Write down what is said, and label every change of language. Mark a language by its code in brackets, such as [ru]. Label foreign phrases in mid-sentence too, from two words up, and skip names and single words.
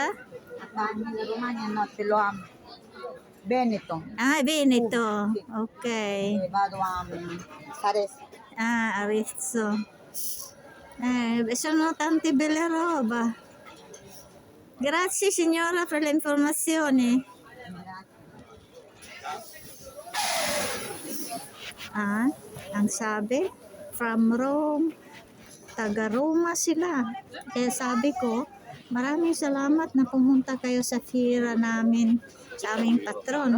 [it] Ma in Romagna no, ce l'ho a Veneto. Ah, è Veneto. Sì. Ok. E vado a Sarese. Ah, Arezzo. Sono tante belle roba. Grazie signora per le informazioni. [tl] Ang sabi, [en] from Rome, [tl] taga Roma sila. Kaya sabi ko, maraming salamat na pumunta kayo sa fiera namin, sa aming patron.